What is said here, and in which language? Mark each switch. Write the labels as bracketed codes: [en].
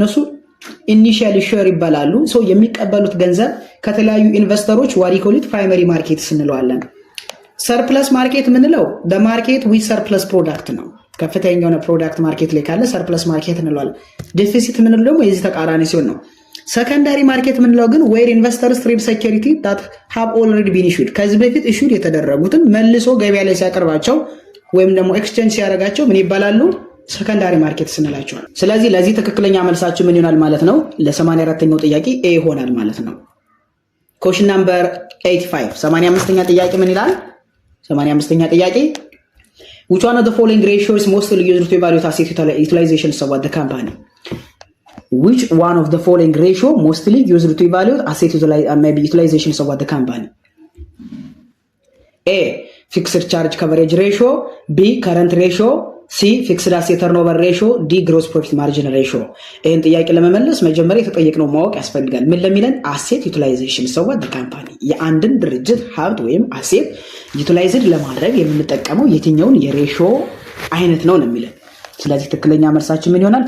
[am] እነሱ ኢኒሺያል ኢሹር ይባላሉ። የሚቀበሉት ገንዘብ ከተለያዩ ኢንቨስተሮች ዋሪኮሊት ፕራይመሪ ማርኬት እንለዋለን። ሰርፕለስ ማርኬት የምንለው በማርኬት ዊዝ ሰርፕለስ ፕሮዳክት ነው። ከፍተኛ የሆነ ፕሮዳክት ማርኬት ላይ ካለ ሰርፕለስ ማርኬት እንለዋለን። ዴፊሲት የምንለው ደግሞ የዚህ ተቃራኒ ሲሆን ነው። ሰከንዳሪ ማርኬት የምንለው ግን ዌር ኢንቨስተርስ ትሬድ ሴኩሪቲ ዳት ሃቭ ኦልሬዲ ቢን ኢሹድ ከዚህ በፊት ኢሹድ የተደረጉትን መልሶ ገበያ ላይ ሲያቀርባቸው ወይም ደግሞ ኤክስቼንጅ ሲያደርጋቸው ምን ይባላሉ? ሰከንዳሪ ማርኬት ስንላቸዋል። ስለዚህ ለዚህ ትክክለኛ መልሳችን ምን ይሆናል ማለት ነው? ለ84ኛው ጥያቄ ኤ ይሆናል ማለት ነው። ኮሽን ናምበር 85 85ኛ ጥያቄ ምን ይላል? 85ኛ ጥያቄ [en] which one of the following ratio is mostly used to evaluate asset utilization of the company? Which one of the following ratio mostly used to evaluate asset utilization of the company? A. Fixed charge coverage ratio, B. Current ratio, C. Fixed asset turnover ratio, D. Gross profit margin ratio. [am] ይህን ጥያቄ ለመመለስ መጀመሪያ የተጠየቅነው ማወቅ ያስፈልጋል። ምን ለሚለን አሴት ዩቲላይዜሽን ሰው the company የአንድን ድርጅት ሀብት ወይም አሴት ዩቲላይዝድ ለማድረግ የምንጠቀመው የትኛውን የሬሾ አይነት ነው የሚለን። ስለዚህ ትክክለኛ መልሳችን ምን ይሆናል?